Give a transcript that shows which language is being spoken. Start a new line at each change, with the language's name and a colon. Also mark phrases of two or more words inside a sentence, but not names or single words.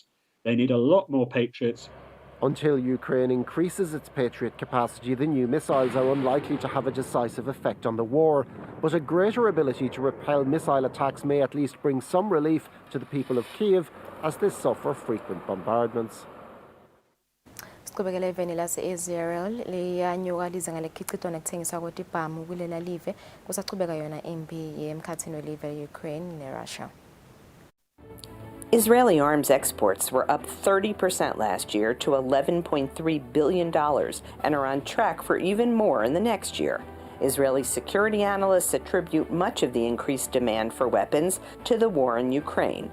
English: They need a lot more Patriots. Until Ukraine increases its Patriot capacity, the new missiles are unlikely to have a decisive effect on the war. But a greater ability to repel missile attacks may at least bring some relief to the people of Kiev as they suffer frequent bombardments.
Swati: Siqhubekela eveni lase-Israel liyanyuka lize ngalekhicito nekuthengiswa kwetibhamu kulela live kusachubeka yona impi yemkhathini welive e-Ukraine ne-Russia.
English: Israeli arms exports were up 30% last year to $11.3 billion and are on track for even more in the next year. Israeli security analysts attribute much of the increased demand for weapons to the war in Ukraine.